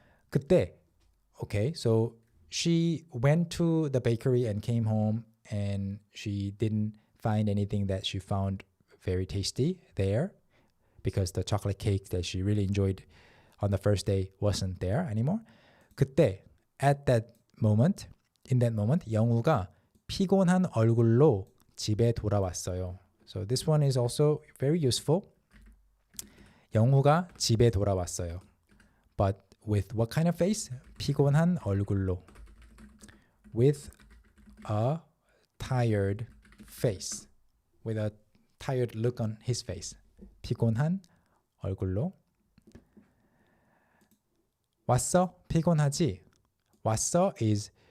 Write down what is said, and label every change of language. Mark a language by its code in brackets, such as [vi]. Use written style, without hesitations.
[ko] 그때, [en] okay, so she went to the bakery and came home and she didn't find anything that she found very tasty there because the chocolate cake that she really enjoyed on the first day wasn't there anymore. [ko] 그때, [en] at that moment, in that moment, [ko] 영우가 피곤한 얼굴로 집에 돌아왔어요. [en] So this one is also very useful. [ko] 영우가 집에 돌아왔어요. [en] But with what kind of face? [ko] 피곤한 얼굴로. [en] With a tired face. With a tired look on his face. [ko] 피곤한 얼굴로. 왔어? 피곤하지? 왔어 is